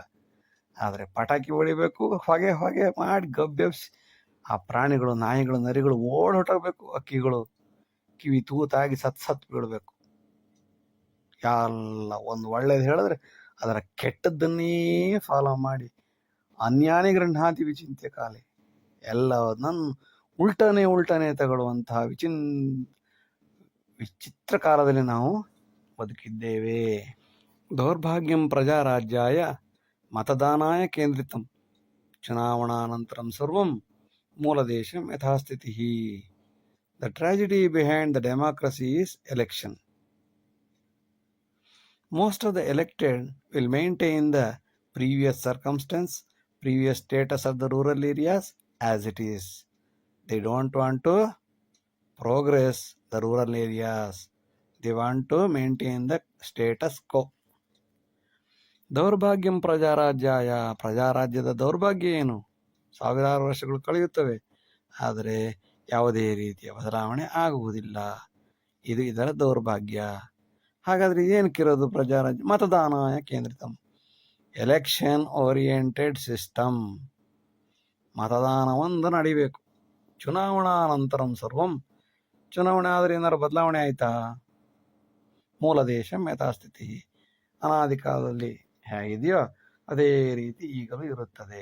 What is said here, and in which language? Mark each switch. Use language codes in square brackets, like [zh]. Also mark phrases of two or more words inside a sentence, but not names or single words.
[kn] ಆದರೆ ಪಟಾಕಿ ಹೊಡಿಬೇಕು, ಹೊಗೆ ಹೊಗೆ ಮಾಡಿ ಗಬ್ಬೆಬ್ಸಿ ಆ ಪ್ರಾಣಿಗಳು, ನಾಯಿಗಳು, ನರಿಗಳು ಹೊರಟೋಗ್ಬೇಕು. ಅಕ್ಕಿಗಳು ಕಿವಿ ತೂತಾಗಿ ಸತ್ ಬೀಳಬೇಕು. ಎಲ್ಲ ಒಂದು ಒಳ್ಳೇದು ಹೇಳಿದ್ರೆ ಅದರ ಕೆಟ್ಟದ್ದನ್ನೇ ಫಾಲೋ ಮಾಡಿ [sa] ಅನ್ಯಾನಿ ಗೃಹಾತಿ ವಿಚಿಂತ್ಯ ಕಾಲೆ, [kn] ಎಲ್ಲವನ್ನ ಉಲ್ಟನೆ ತಗೊಳ್ಳುವಂತಹ ವಿಚಿತ್ರ ಕಾಲದಲ್ಲಿ ನಾವು ಬದುಕಿದ್ದೇವೆ. [sa] ದೌರ್ಭಾಗ್ಯಂ ಪ್ರಜಾರಾಜ್ಯಾಯ ಮತದಾನಾಯ ಕೇಂದ್ರಿತಂ ಚುನಾವಣಾನಂತರಂ ಸರ್ವಂ ಮೂಲದೇಶಂ ಯಥಾಸ್ಥಿತಿ. [en] the tragedy behind the democracy is election. Most of the elected will maintain the previous circumstance, previous status of the rural areas as it is. They don't want to progress the rural areas. They want to maintain the status quo. [sa] ದೌರ್ಭಾಗ್ಯಂ ಪ್ರಜಾರಾಜ್ಯಾಯ, [kn] ಪ್ರಜಾರಾಜ್ಯದ ದೌರ್ಭಾಗ್ಯ ಏನು? ಸಾವಿರಾರು ವರ್ಷಗಳು ಕಳೆಯುತ್ತವೆ, ಆದರೆ ಯಾವುದೇ ರೀತಿಯ ಬದಲಾವಣೆ ಆಗುವುದಿಲ್ಲ. ಇದು ಇದರ ದೌರ್ಭಾಗ್ಯ. ಹಾಗಾದರೆ ಏನಕ್ಕಿರೋದು ಪ್ರಜಾರಾಜ್ಯ? [sa] ಮತದಾನಾಯ ಕೇಂದ್ರಿತಂ, [en] election oriented system. [kn] ಮತದಾನ ಒಂದು ನಡಿಬೇಕು. [sa] ಚುನಾವಣಾನಂತರಂ ಸರ್ವಂ, [kn] ಚುನಾವಣೆ ಆದರೆ ಏನಾರು ಬದಲಾವಣೆ ಆಯಿತಾ? [sa] ಮೂಲ ದೇಶಂ ಯಥಾಸ್ಥಿತಿ, [kn] ಅನಾದಿ ಕಾಲದಲ್ಲಿ ಹೇಗಿದೆಯೋ ಅದೇ ರೀತಿ ಈಗಲೂ ಇರುತ್ತದೆ.